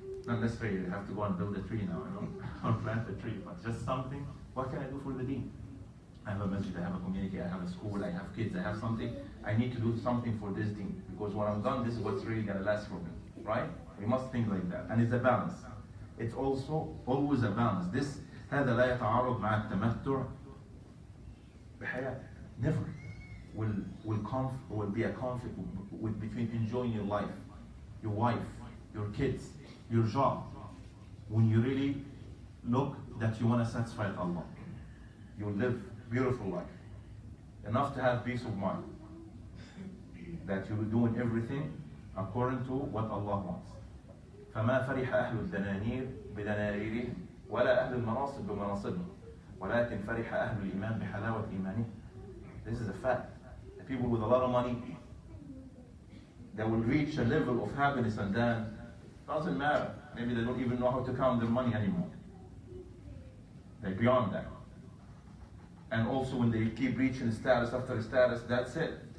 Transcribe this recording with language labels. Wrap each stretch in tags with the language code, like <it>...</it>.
<en>not necessarily you have to go and build a tree now, or plant a tree, but just something. What can I do for the deen? I have a masjid, I have a community, I have a school, I have kids, I have something. I need to do something for this deen, because when I'm done, this is what's really gonna last for me, right? We must think like that, and it's a balance. It's also always a balance.</en> <ar>This هذا لا يتعارض مع التمتع بحياتك.</ar> <en>Never will be a conflict between enjoying your life, your wife, your kids, your job. When you really look that you want to satisfy Allah, you will live beautiful life, enough to have peace of mind, that you will doing everything according to what Allah wants.</en> <ar>فما فرح أهل الدنانير بدنانيرهم ولا أهل المناصب بمناصبهم ولكن فرح أهل الإيمان بحلاوة إيمانهم.</ar> <en>This is a fact. The people with a lot of money, they will reach a level of happiness, and then doesn't matter. Maybe they don't even know how to count their money anymore. They're beyond that. And also when they keep reaching status after status, that's it.</en>